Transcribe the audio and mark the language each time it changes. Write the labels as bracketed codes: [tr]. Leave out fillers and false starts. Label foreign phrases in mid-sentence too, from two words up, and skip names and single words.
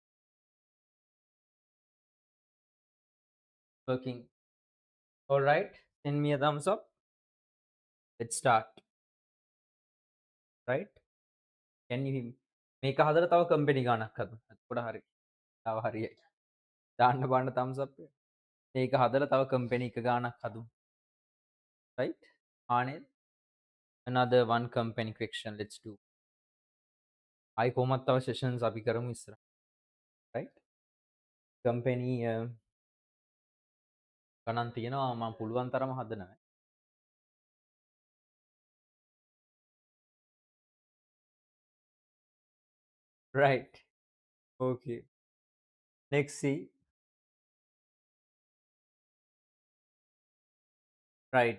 [en] Working. All right. Send me a thumbs up. Let's start. Right? Can you [si] මේක හදලා තව කම්පැනි ගානක් හදමු. එතකොට හරි. තව හරියයි. දාන්න බලන්න [en] thumbs up [si] එක. මේක හදලා තව කම්පැනි එක ගානක් හදමු. Right? [en] ආනේ another one company question let's do. [si] ආයි කොහොමත් තව sessions අපි කරමු ඉස්සර. Right? company ගණන් තියෙනවා මම පුළුවන් තරම හදනවා. Right. [en] Okay. Next see. Right.